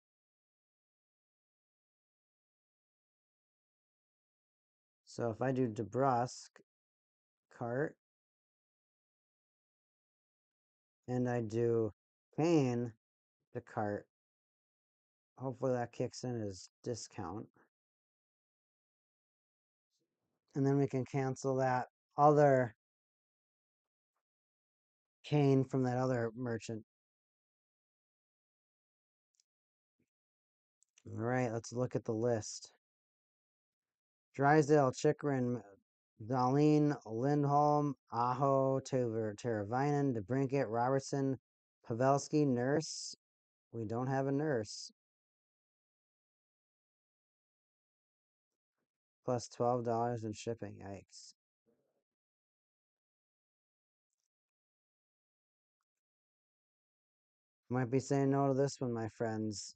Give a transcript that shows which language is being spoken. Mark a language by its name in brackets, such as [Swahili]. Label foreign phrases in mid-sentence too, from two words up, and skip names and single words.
[English] So if I do DeBrusque, cart, and I do Kane, the cart, hopefully that kicks in his discount. And then we can cancel that other Kane from that other merchant. All right, let's look at the list. Drysdale, Chikrin, Dahlin, Lindholm, Aho, Teravainen, DeBrinket, Robertson, Pavelski, nurse. We don't have a nurse. Plus $12 in shipping. Yikes. Might be saying no to this one, my friends.